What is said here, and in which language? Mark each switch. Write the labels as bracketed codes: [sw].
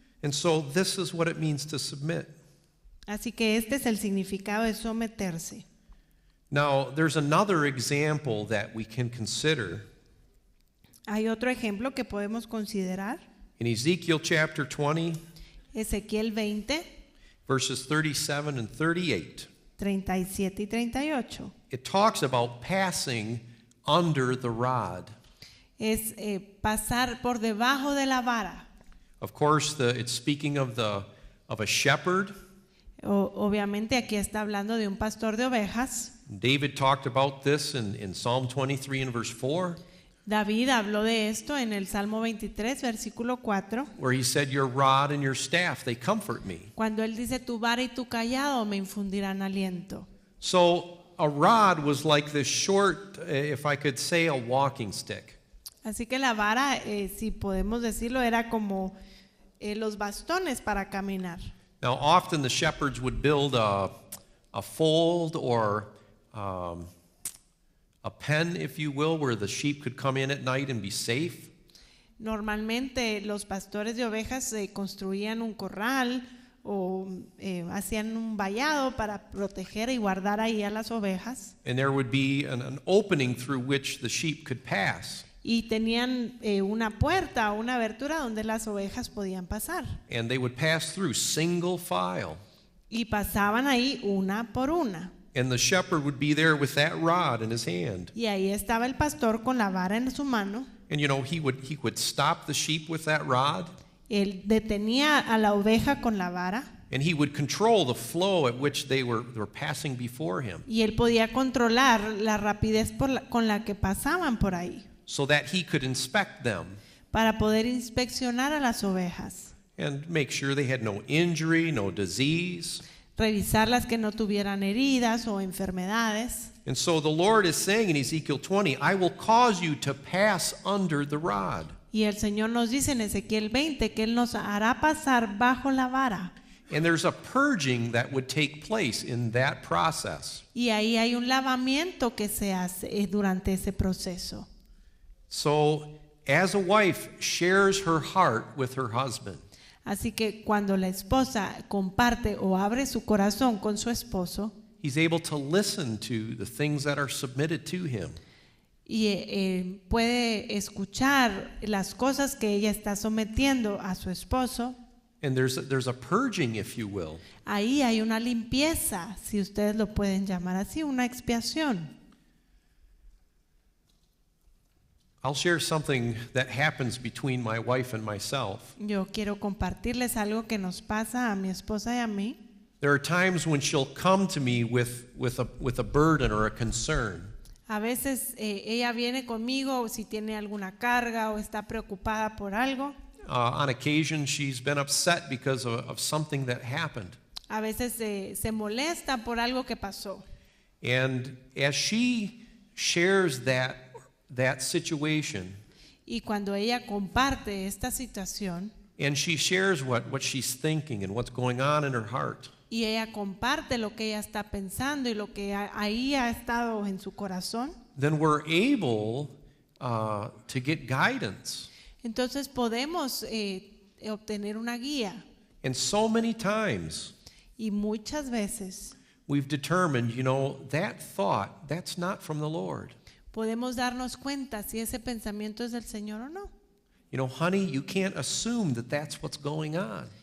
[en] And so this is what it means to submit. [es] Así que este es el significado de someterse. [en] Now, there's another example that we can consider. [es] Hay otro ejemplo que podemos considerar. [en] In Ezekiel chapter 20, [es] Ezequiel 20, [en] verses 37 and 38. [es] 37 y 38. [en] It talks about passing under the rod. [es] Es pasar por debajo de la vara. [en] Of course, it's speaking of a shepherd. [es] Obviamente aquí está hablando de un pastor de ovejas. [en] David talked about this in Psalm 23 and verse 4. [es] David habló de esto en el Salmo 23, versículo 4. [en] Where he said, your rod and your staff, they comfort me. [es] Cuando él dice, tu vara y tu callado me infundirán aliento. [en] So a rod was like this short, if I could say, a walking stick. [es] Así que la vara, si podemos decirlo, era como los bastones para caminar. [en] Now, often the shepherds would build a fold or a pen, if you will, where the sheep could come in at night and be safe. [es] Normalmente los pastores de ovejas construían un corral o hacían un vallado para proteger y guardar ahí a las ovejas. [en] And there would be an opening through which the sheep could pass. [es] Y tenían una puerta o una abertura donde las ovejas podían pasar. [en] And they would pass through single file. [es] Y pasaban ahí una por una. [en] And the shepherd would be there with that rod in his hand. [es] Y ahí estaba el pastor con la vara en su mano. [en] And you know, he would stop the sheep with that rod. [es] Él detenía a la oveja con la vara. [en] And he would control the flow at which they were passing before him. [es] Y él podía controlar la rapidez con la que pasaban por ahí. [en] So that he could inspect them. [es] Para poder inspeccionar a las ovejas. [en] And make sure they had no injury, no disease. [es] Revisarlas que no tuvieran heridas o enfermedades. [en] And so the Lord is saying in Ezekiel 20, I will cause you to pass under the rod. [es] Y el Señor nos dice en Ezequiel 20 que Él nos hará pasar bajo la vara. [en] And there's a purging that would take place in that process. [es] Y ahí hay un lavamiento que se hace durante ese proceso. [en] So, as a wife shares her heart with her husband, [es] Así que cuando la esposa comparte o abre su corazón con su esposo, [en] he's able to listen to the things that are submitted to him. [es] y puede escuchar las cosas que ella está sometiendo a su esposo. [en] And there's a purging, if you will. [es] Ahí hay una limpieza, si ustedes lo pueden llamar así, una expiación. [en] I'll share something that happens between my wife and myself. [es] Yo quiero compartirles algo que nos pasa a mi esposa y a mí. [en] There are times when she'll come to me with a burden or a concern. [es] A veces ella viene conmigo si tiene alguna carga o está preocupada por algo. [en] On occasion, she's been upset because of something that happened. [es] A veces se molesta por algo que pasó. [en] And as she shares that situation, [es] Y cuando ella comparte esta situación [en] and she shares what she's thinking and what's going on in her heart, [es] y ella comparte lo que ella está pensando y lo que ahí ha estado en su corazón, [en] then we're able to get guidance. [es] entonces podemos obtener una guía. [en] And so many times [es] Y muchas veces [en] we've determined, that thought, that's not from the Lord. [es] podemos darnos cuenta si ese pensamiento es del Señor o no. [en] Honey, you can't assume that that's what's going on.